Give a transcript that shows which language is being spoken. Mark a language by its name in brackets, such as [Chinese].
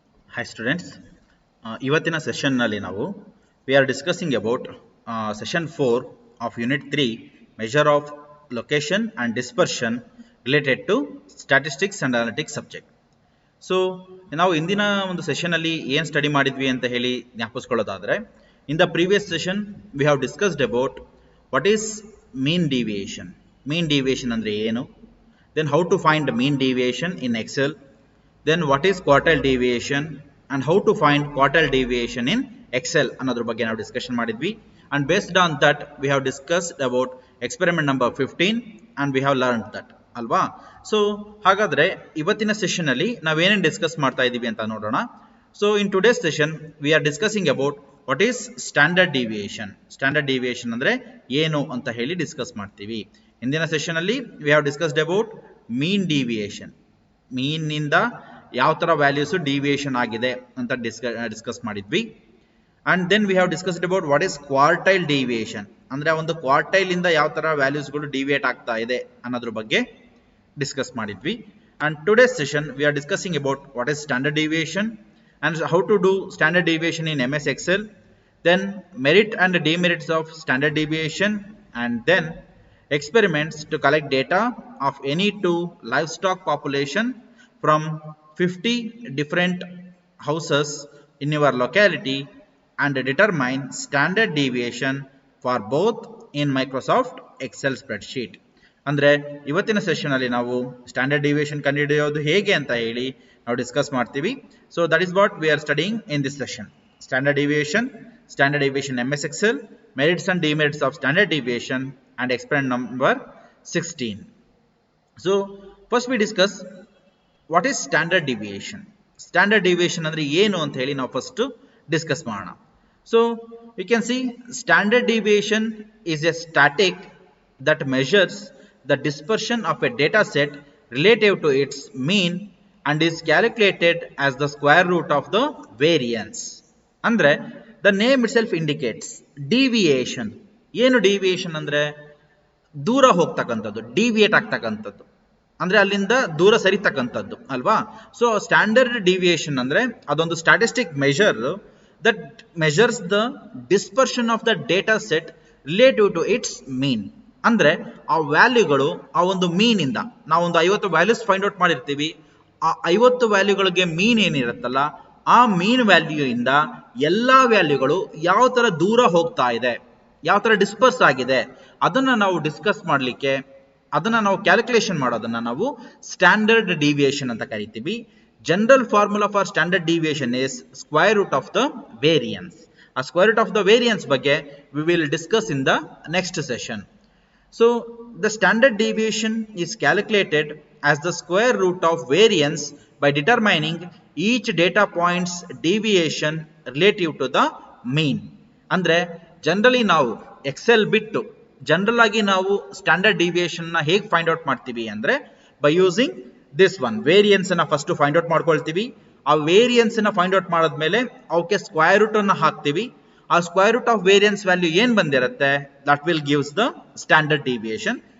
[English] Hi students, [Kannada] ಇವತ್ತಿನ session ನಲ್ಲಿ ನಾವು [English] we are discussing about session 4 of unit 3 measure of location and dispersion related to statistics and analytics subject. [Kannada] So ನಾವು ಇಂದಿನ ಒಂದು session ಅಲ್ಲಿ ಏನು ಸ್ಟಡಿ ಮಾಡಿದ್ವಿ ಅಂತ ಹೇಳಿ ಜ್ಞಾಪಿಸ್ಕೊಳ್ಳೋದಾದ್ರೆ, [English] In the previous session we have discussed about what is mean deviation. [Kannada] Mean deviation ಅಂದ್ರೆ ಏನು, [English] then how to find mean deviation in Excel, then what is quartile deviation and how to find quartile deviation in Excel [Kannada] ಅನ್ನೋದ್ರ ಬಗ್ಗೆ ನಾವು discussion ಮಾಡಿದ್ವಿ. [English] And based on that we have discussed about experiment number 15 and we have learned that ಅಲ್ವಾ. [Kannada] So ಹಾಗಾದ್ರೆ ಇವತ್ತಿನ session ಅಲ್ಲಿ ನಾವೇನೇನು discuss ಮಾಡ್ತಾ ಇದ್ದೀವಿ ಅಂತ ನೋಡೋಣ. [English] So in today's session we are discussing about what is standard deviation. [Kannada] Standard deviation ಅಂದ್ರೆ ಏನು ಅಂತ ಹೇಳಿ ಡಿಸ್ಕಸ್ ಮಾಡ್ತೀವಿ. ಇಂದಿನ ಸೆಷನ್ ಅಲ್ಲಿ [English] We have discussed about mean deviation. [Kannada] ಮೀನ್ ನಿಂದ ಯಾವ ತರ ವ್ಯಾಲ್ಯೂಸ್ ಡಿವಿಯೇಷನ್ ಆಗಿದೆ ಅಂತ ಡಿಸ್ಕಸ್ ಮಾಡಿದ್ವಿ. [English] and then we have discussed about what is quartile deviation, [Kannada] ಅಂದ್ರೆ ಒಂದು ಕ್ವಾರ್ಟೈಲ್ ಇಂದ ಯಾವ ತರ ವ್ಯಾಲ್ಯೂಸ್ಗಳು ಡಿವಿಯೇಟ್ ಆಗ್ತಾ ಇದೆ ಅನ್ನೋದ್ರ ಬಗ್ಗೆ ಡಿಸ್ಕಸ್ ಮಾಡಿದ್ವಿ. [English] And today's session we are discussing about what is standard deviation and how to do standard deviation in MS Excel, then merit and demerits of standard deviation, and then experiments to collect data of any two livestock population from 50 different houses in your locality and determine standard deviation for both in Microsoft Excel spreadsheet. [Kannada] ಅಂದ್ರೆ ಇವತ್ತಿನ session ಅಲ್ಲಿ ನಾವು standard deviation ಕಂಡುಹಿಡಿಯೋದು ಹೇಗೆ ಅಂತ ಹೇಳಿ ನಾವು discuss ಮಾಡ್ತೀವಿ. [English] So that is what we are studying in this session. Standard deviation MS Excel, merits and demerits of standard deviation and experiment number 16. So first we discuss what is standard deviation. [Kannada] Standard deviation ಅಂದ್ರೆ ಏನು ಅಂತ ಹೇಳಿ ನಾವು first discuss ಮಾಡೋಣ. [English] So you can see standard deviation is a static that measures the dispersion of a data set relative to its mean and is calculated as the square root of the variance. ಅಂದ್ರೆ the name itself indicates deviation. [Kannada] ಏನು deviation ಅಂದ್ರೆ ದೂರ ಹೋಗ್ತಕ್ಕಂಥದ್ದು, deviate ಆಗ್ತಕ್ಕಂಥದ್ದು, ಅಂದ್ರೆ ಅಲ್ಲಿಂದ ದೂರ ಸರಿತಕ್ಕಂಥದ್ದು ಅಲ್ವಾ. [English] so standard deviation [Kannada] ಅಂದ್ರೆ ಅದೊಂದು [English] Statistic measure that measures the dispersion of the data set relative to its mean. [Kannada] ಅಂದ್ರೆ ಆ ವ್ಯಾಲ್ಯೂಗಳು ಆ ಒಂದು ಮೀನ್ ಇಂದ ನಾವೊಂದು 50 ವ್ಯಾಲ್ಯೂಸ್ ಫೈಂಡ್ ಔಟ್ ಮಾಡಿರ್ತೀವಿ. ಆ 50 ವ್ಯಾಲ್ಯೂಗಳಿಗೆ ಮೀನ್ ಏನಿರುತ್ತಲ್ಲ, ಆ ಮೀನ್ ವ್ಯಾಲ್ಯೂ ಇಂದ ಎಲ್ಲಾ ವ್ಯಾಲ್ಯೂಗಳು ಯಾವ ತರ ದೂರ ಹೋಗ್ತಾ ಇದೆ, ಯಾವ ತರ ಡಿಸ್ಪರ್ಸ್ ಆಗಿದೆ, ಅದನ್ನ ನಾವು ಡಿಸ್ಕಸ್ ಮಾಡ್ಲಿಕ್ಕೆ, ಅದನ್ನ ನಾವು ಕ್ಯಾಲ್ಕುಲೇಷನ್ ಮಾಡೋದನ್ನ ನಾವು ಸ್ಟ್ಯಾಂಡರ್ಡ್ ಡಿವಿಯೇಷನ್ ಅಂತ ಕರಿತೀವಿ. [English] General formula for standard deviation is square root of the variance. ಆ square root of the variance ಬಗ್ಗೆ we will discuss in the next session. So the standard deviation is calculated as the square root of variance by determining each data point's deviation relative to the mean. [Kannada] ಅಂದ್ರೆ generally ನಾವು Excel ಬಿಟ್ಟು general ಆಗಿ ನಾವು standard deviation ನ ಹೇಗೆ find out ಮಾಡ್ತೀವಿ ಅಂದ್ರೆ [English] by using this one [Kannada] variance ಅನ್ನ ಫಸ್ಟ್ ಫೈಂಡ್ ಔಟ್ ಮಾಡ್ಕೊಳ್ತೀವಿ. ಆ ವೇರಿಯನ್ಸ್ ಅನ್ನ ಫೈಂಡ್ ಔಟ್ ಮಾಡಿದ್ಮೇಲೆ ಅವಕ್ಕೆ ಸ್ಕ್ವೇರ್ ರೂಟ್ ಅನ್ನ ಹಾಕ್ತೀವಿ. [English] ಆ square root of variance value [Kannada] ಏನ್ ಬಂದಿರುತ್ತೆ [English] That will gives the standard deviation.